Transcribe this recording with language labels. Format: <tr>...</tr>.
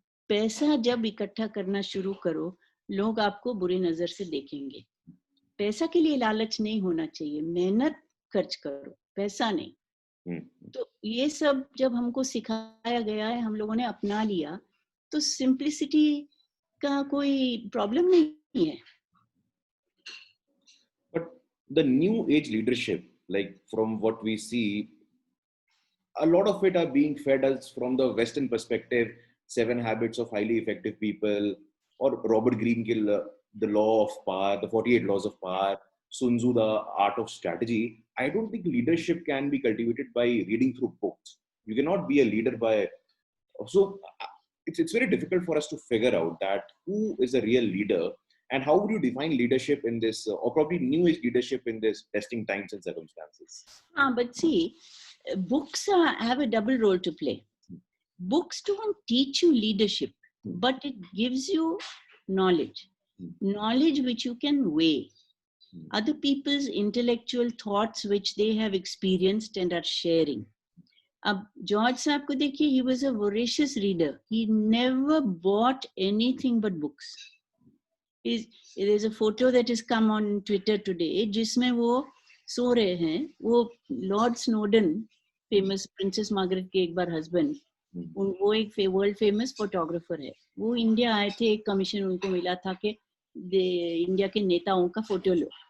<hi>पैसा जब इकट्ठा करना शुरू करो, लोग आपको बुरी नजर से देखेंगे। पैसा के लिए लालच नहीं होना चाहिए, मेहनत खर्च करो, पैसा नहीं। तो ये सब जब हमको सिखाया गया है, हम लोगों ने अपना लिया, तो सिंप्लिसिटी का कोई प्रॉब्लम नहीं है।</hi> <en>But the new age leadership, like from what we see, a lot of it are being fed us from the Western perspective. Seven Habits of Highly Effective People, or Robert Greene के The Law of Power, the 48 Laws of Power, Sun Tzu, The Art of Strategy. I don't think leadership can be cultivated by reading through books. You cannot be a leader by so it's very difficult for us to figure out that who is a real leader and how would you define leadership in this or probably new age leadership in this testing times and circumstances. But see, books have a double role to play. Books don't teach you leadership, but it gives you knowledge which you can weigh, other people's intellectual thoughts which they have experienced and are sharing.</en> <hi>अब George साहब को देखिए,</hi> <en>he was a voracious reader. He never bought anything but books. There is a photo that has come on Twitter today</en> <hi>जिसमें वो सो रहे हैं, वो Lord Snowden, famous princess Margaret के एक बार हस्बैंड, वो एक वर्ल्ड फेमस फोटोग्राफर है। वो इंडिया आए थे, एक कमीशन उनको मिला था कि इंडिया के नेताओं का फोटो लो।</hi>